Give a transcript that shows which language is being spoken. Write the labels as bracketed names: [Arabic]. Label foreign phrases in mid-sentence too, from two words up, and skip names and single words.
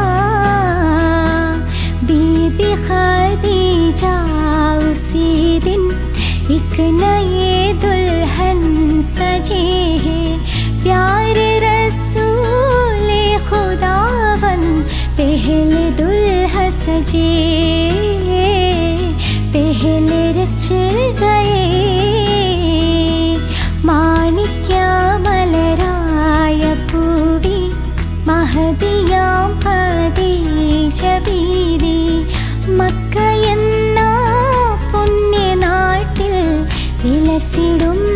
[Hindi] बीबी खदीजा उसी दिन एक नए दुल्हन सजे हैं, प्यारे रसूल खुदावन पहले दुल्हा सजे, पहले रच गए [Malayalam] മാണിക്യമലരായ പൂവി മഹദിയാം ഖദീജ ബീവി, മക്ക എന്ന പുണ്യനാട്ടിൽ വിലസിടും